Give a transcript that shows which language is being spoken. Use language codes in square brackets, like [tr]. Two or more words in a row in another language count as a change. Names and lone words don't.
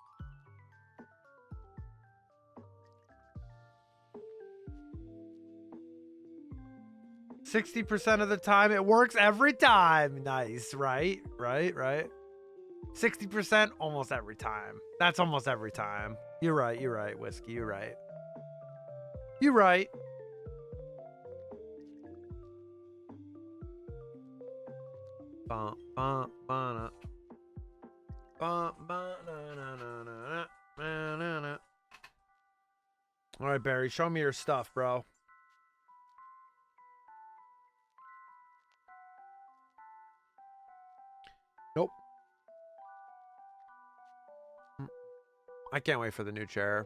[en] %60 of the time. It works every time. Nice, right? Right. 60% almost every time. That's almost every time. You're right, Whiskey. You're right. You're right. Bum, bum, ba-na. Bum, ba-na-na-na-na-na, na-na-na. All right, Barry, show me your stuff, bro. Nope. I can't wait for the new chair.